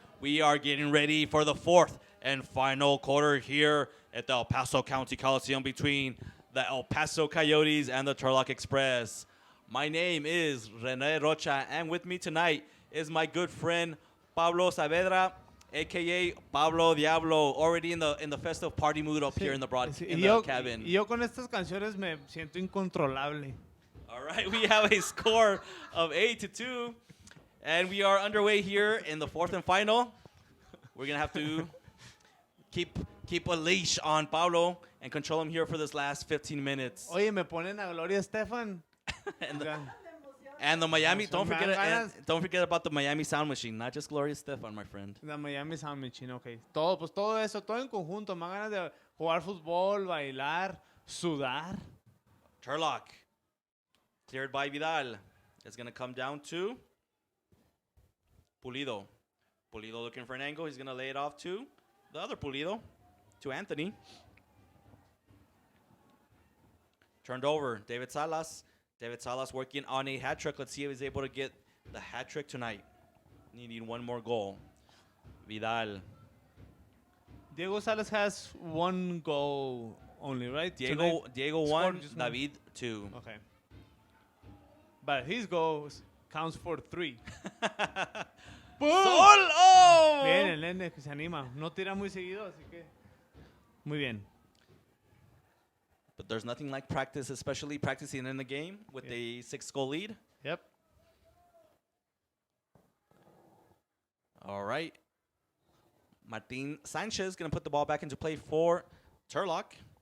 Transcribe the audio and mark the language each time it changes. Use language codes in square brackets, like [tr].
[en] We are getting ready for the fourth and final quarter here at the El Paso County Coliseum between the El Paso Coyotes and the Turlock Express. My name is Rene Rocha, and with me tonight is my good friend Pablo Saavedra, a.k.a. Pablo Diablo, already in the festive party mood up here in the cabin. [es] Yo con estas canciones me siento incontrolable. [en] All right, we have a score of 8-2, and we are underway here in the fourth and final. We're going to have to keep a leash on Pablo and control him here for this last 15 minutes. [es] Oye, me ponen a Gloria Estefan. [en] And the Miami, don't forget about the Miami sound machine, not just Gloria Estefan, my friend. The Miami Sound Machine, okay. [es] Todo eso, todo en conjunto. Me dan ganas de jugar fútbol, bailar, sudar. [en] Turlock, cleared by Vidal. It's going to come down to Pulido. Pulido looking for an angle. He's going to lay it off to the other Pulido, to Anthony. Turned over, David Salas. David Salas working on a hat trick. Let's see if he's able to get the hat trick tonight. Needing one more goal. Vidal. Diego Salas has one goal only, right? Diego 1, David 2. Okay. But his goals counts for 3. Sol! Oh! [es] Bien, el nene que se anima. No tira muy seguido, así que muy bien. [en] But there's nothing like practice, especially practicing in the game with a 6-goal lead. Yep. All right. Martin Sanchez going to put the ball back into play for Turlock.